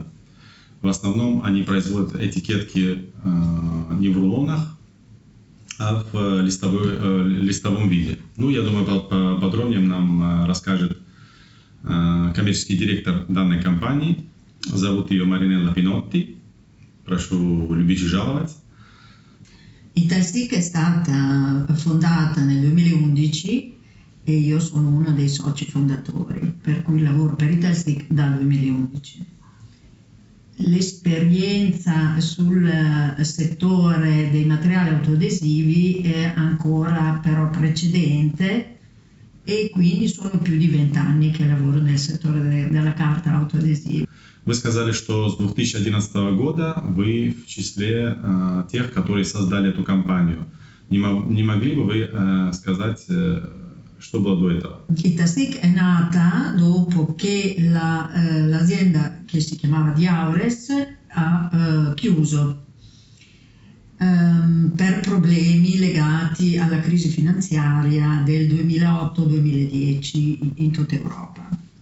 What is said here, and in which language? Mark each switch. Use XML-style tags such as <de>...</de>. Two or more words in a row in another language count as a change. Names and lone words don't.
<ru>В основном они производят этикетки не в рулонах, а в листовом виде. Ну, я думаю, подробнее нам расскажет коммерческий директор данной компании. Зовут ее Маринелла Пинотти. Прошу любить и жаловать.</ru> <it>Italstick è stata fondata nel 2011 e io sono uno dei soci fondatori, per cui lavoro per Italstick dal 2011. L'esperienza sul settore dei materiali autoadesivi è ancora però precedente e quindi sono più di 20 anni che lavoro nel settore della carta autoadesiva.</it> <ru>Вы сказали, что с 2011 года вы в числе тех, которые создали эту компанию. Не могли бы вы сказать, что было до этого?</ru> <it>Italstick è nata dopo che l'azienda che si chiamava Diaures ha chiuso per problemi legati alla crisi finanziaria del 2008-2010 in tutta Europa.</it>